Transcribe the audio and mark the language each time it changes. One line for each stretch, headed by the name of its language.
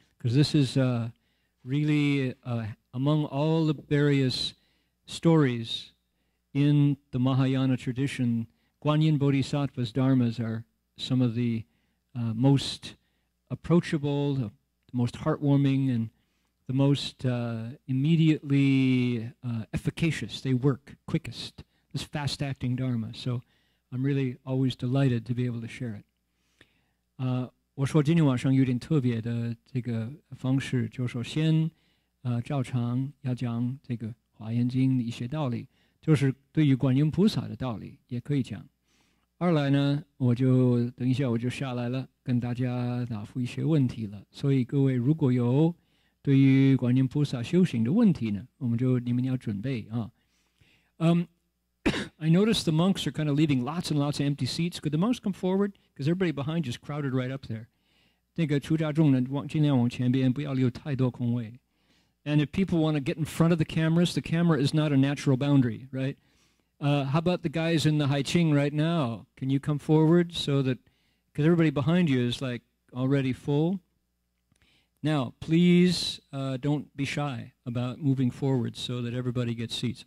English: Because this is really, among all the various stories in the Mahayana tradition, Guanyin Bodhisattva's dharmas are some of the most approachable, the most heartwarming, and the most immediately efficacious. They work quickest, this fast-acting dharma. So I'm really always delighted to be able to share it.
Chinese: 我说今天晚上有点特别的这个方式，就是说先照常要讲这个《华严经》的一些道理，就是对于观音菩萨的道理也可以讲。二来呢，我就等一下我就下来了，跟大家答复一些问题了。所以各位如果有对于观音菩萨修行的问题呢，我们就你们要准备啊。
English: I noticed the monks are kind of leaving lots and lots of empty seats. Could the monks come forward? Because everybody behind just crowded right up there.
Chinese: 那个出家众呢，尽量往前边，不要留太多空位。
English: And if people want to get in front of the camera is not a natural boundary, right? How about the guys in the Haiqing right now? Can you come forward so that, because everybody behind you is like already full. Now, please don't be shy about moving forward so that everybody gets seats.